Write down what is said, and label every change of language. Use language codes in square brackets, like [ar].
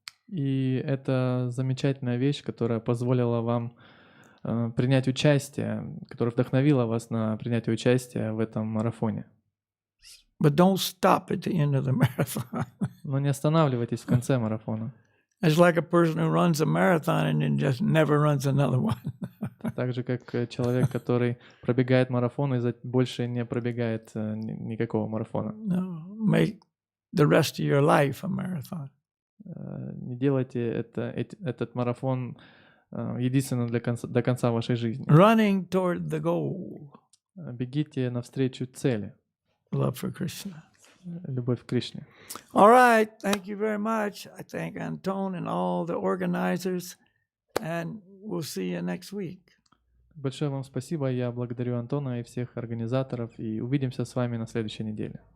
[ru] И это замечательная вещь, которая позволила вам принять участие, которая вдохновила вас на принятие участия в этом марафоне. [en] But don't stop at the end of the marathon. [ru] Но не останавливайтесь в конце марафона. [en] It's like a person who runs a marathon and then just never runs another one. [ru] Так же, как человек, который пробегает марафон и больше не пробегает никакого марафона. [en] No, make the rest of your life a marathon. [ru] Не делайте этот марафон единственным до конца вашей жизни. [en] Running toward the goal. [ru] Бегите навстречу цели. [en] Love for Krishna. [ru] Любовь к Кришне. [en] All right. Thank you very much. I thank Anton and all the organizers. And we'll see you next week. [ru] Большое вам спасибо. Я благодарю Антона и всех организаторов. И увидимся с вами на следующей неделе.